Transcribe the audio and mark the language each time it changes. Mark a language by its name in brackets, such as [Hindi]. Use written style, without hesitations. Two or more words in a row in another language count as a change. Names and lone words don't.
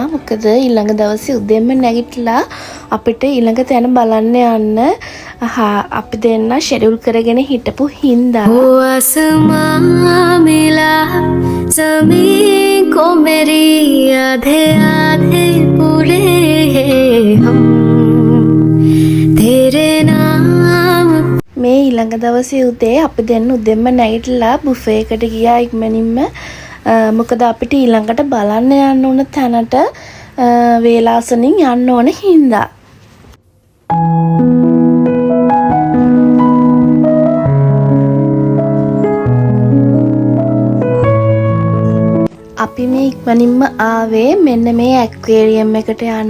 [Sinhala] මොකද ඊළඟ දවසේ උදේම නැගිටලා අපිට ඊළඟ තැන බලන්න යන්න අපි දෙන්න ෂෙඩියුල් කරගෙන හිටපු හින්දා [Hindi] मिला ज़मीन को मेरी आधे आधे पूरे हम तेरे नाम. [Sinhala] මේ ඊළඟ දවසේ උදේ අපි දෙන්න උදෙන්ම නැගිටලා බුෆේ එකට ගියා ඉක්මනින්ම. මොකද අපිට ඊළඟට බලන්න යන්න ඕන තැනට වේලාසනින් යන්න ඕන හින්දා. අපි මේ ඉක්මනින්ම ආවේ මෙන්න මේ ඇක්වේරියම් එකට යන්න.